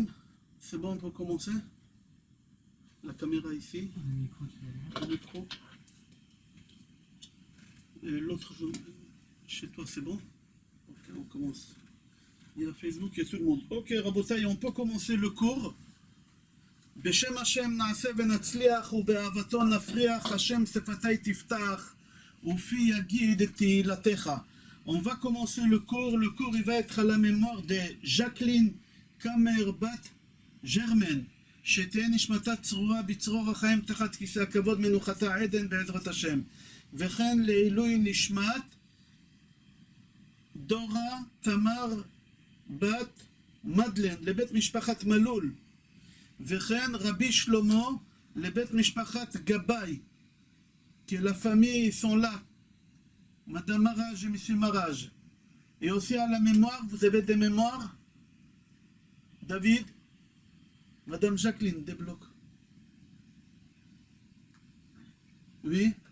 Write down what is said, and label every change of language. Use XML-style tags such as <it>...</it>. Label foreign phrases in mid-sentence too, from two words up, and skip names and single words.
<fr>C'est bon, on peut commencer? La caméra ici. Le micro. Et l'autre, chez toi, c'est bon? Ok, on commence. Il y a Facebook, il y a tout le monde. Ok, Rabotai, on peut commencer le cours.</fr> <he>בשם השם נעשה ונצליח ובאהבתו נפריח השם שפתי תפתח ופי יגיד תהילתך.</he> <fr>On va commencer le cours il va être à la mémoire de Jacqueline Kammer-Bat Germaine</fr> <he>שתהיה נשמתה צרורה בצרור החיים תחת כיסא הכבוד מנוחתה עדן בעזרת השם וכן לעילוי נשמת דורה תמר בת מדלן לבית משפחת מלול וכן רבי שלמה לבית משפחת גבאי,</he> <fr>que la famille sont là, Madame Maraj et Monsieur Maraj. Et aussi à la mémoire, vous avez des mémoires? David? Madame Jacqueline, débloque. Oui?</fr>